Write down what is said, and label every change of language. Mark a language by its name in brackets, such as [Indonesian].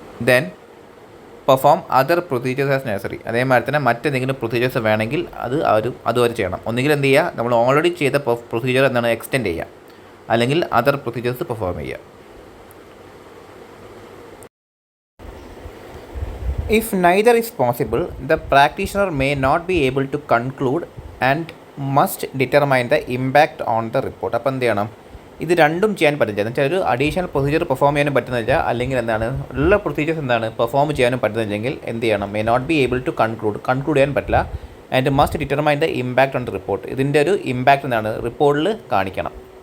[English] Then perform other procedures as necessary. [Malayalam] അതേമാതിരി തന്നെ മറ്റെന്തെങ്കിലും പ്രൊസീജിയേഴ്സ് വേണമെങ്കിൽ അവർ ചെയ്യണം. ഒന്നുകിൽ എന്ത് ചെയ്യുക? നമ്മൾ ഓൾറെഡി ചെയ്ത പ്രൊസീജിയർ എന്താണ്? എക്സ്റ്റെൻഡ് ചെയ്യുക, അല്ലെങ്കിൽ അതർ പ്രൊസീജിയേഴ്സ് പെർഫോം ചെയ്യുക. [English] If neither is possible, the practitioner may not be able to conclude and must determine the impact on the report. [Malayalam] അപ്പോൾ എന്ത് ചെയ്യണം? ഇത് രണ്ടും ചെയ്യാൻ പറ്റില്ല. എന്ന് വെച്ചാൽ ഒരു അഡീഷണൽ പ്രൊസീജിയർ പെർഫോം ചെയ്യാനും പറ്റുന്നില്ല, അല്ലെങ്കിൽ എന്താണ് ഉള്ള പ്രൊസീജിയേഴ്സ് എന്താണ് പെർഫോം ചെയ്യാനും പറ്റുന്നില്ലെങ്കിൽ എന്ത് ചെയ്യണം? [English] may not be able to conclude [Malayalam] ചെയ്യാൻ പറ്റില്ല. [English] And must determine the impact on the report. [Malayalam] ഇതിൻ്റെ ഒരു ഇമ്പാക്ട് എന്താണ്? റിപ്പോർട്ടിൽ കാണിക്കണം.